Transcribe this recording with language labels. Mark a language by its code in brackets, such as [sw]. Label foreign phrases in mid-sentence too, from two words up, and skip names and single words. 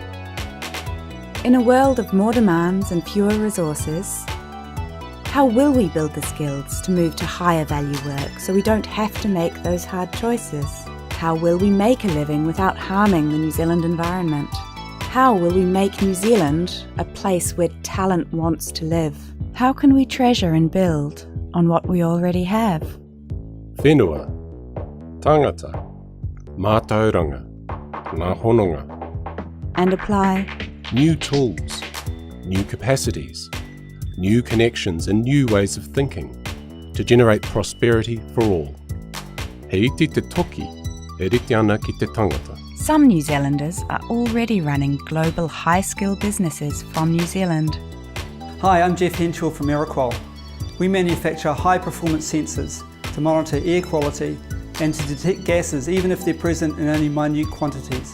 [en] In a world of more demands and fewer resources, how will we build the skills to move to higher value work so we don't have to make those hard choices? How will we make a living without harming the New Zealand environment? How will we make New Zealand a place where talent wants to live? How can we treasure and build on what we already have? [mi] Whenua, tangata, mātauranga, ngā hononga. [en] And apply New tools, new capacities, new connections and new ways of thinking to generate prosperity for all. [mi] Hei iti te toki, e rite ana ki te tangata. [en] Some New Zealanders are already running global high-skill businesses from New Zealand. Hi, I'm Jeff Henshaw from Aeroqual. We manufacture high-performance sensors to monitor air quality and to detect gases even if they're present in only minute quantities.